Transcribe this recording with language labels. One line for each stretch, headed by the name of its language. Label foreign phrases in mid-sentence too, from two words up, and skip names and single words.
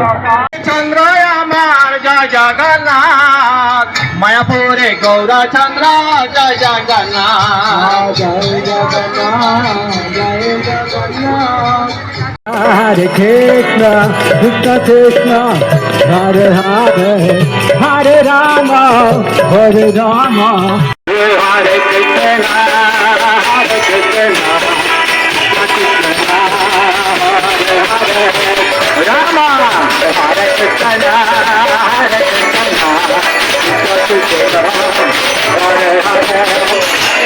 Bangla: চন্দ্র আমার জয় জগন্নাথ, মায়াপুরে গৌরা চন্দ্র জয় জগন্নাথ, জয় জগন্নাথ, জয় জগন্নাথ।
Sanskrit: হরে কৃষ্ণ কৃষ্ণ কৃষ্ণ হরে হরে, হরে রাম হরে রাম, হরে কৃষ্ণ হরে কৃষ্ণ, রাম, হরে কৃষ্ণ, হরে কৃষ্ণ, কৃষ্ণ কৃষ্ণ, হরে হরে.